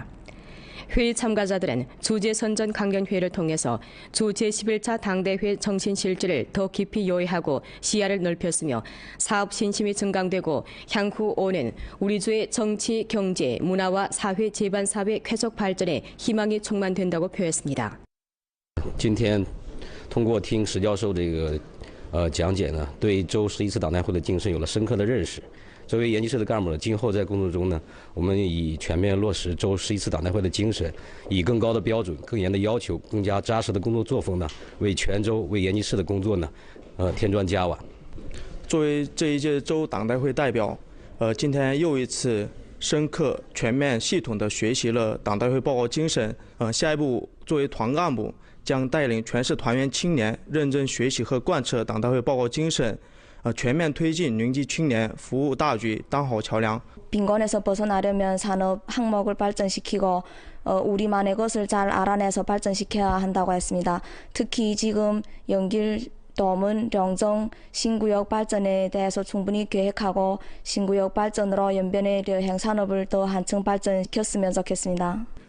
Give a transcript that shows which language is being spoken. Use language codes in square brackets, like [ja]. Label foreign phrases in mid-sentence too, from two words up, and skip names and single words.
[ko] 회의 참가자들은 주제 선전 강연회를 통해서 주 제11차 당대회 정신 실질을 더 깊이 요해하고 시야를 넓혔으며 사업 신심이 증강되고 향후 5년 우리 주의 정치, 경제, 문화와 사회 제반 사회 쾌적 발전에 희망이 충만된다고 표했습니다. [zh] 今天通过听史教授这个讲解呢，对周11次党代会的精神有了深刻的认识。作为研究室的干部呢，今后在工作中呢，我们以全面落实周11次党代会的精神，以更高的标准、更严的要求、更加扎实的工作作风呢，为全周、为研究室的工作呢，添砖加瓦。作为这一届周党代会代表，今天又一次深刻、全面、系统地学习了党代会报告精神。下一步作为团干部，将带领全市团员青年认真学习和贯彻党代会报告精神。全面推进云集青年服务大局，当好桥梁。 [ko] 빈곤에서 벗어나려면 산업 항목을 발전시키고 우리만의 것을 잘 알아내서 발전시켜야 한다고 했습니다. 특히 지금 연길, 도문, 영정, 신구역 발전에 대해서 충분히 계획하고 신구역 발전으로 연변의 행산업을 더 한층 발전시켰으면 좋겠습니다.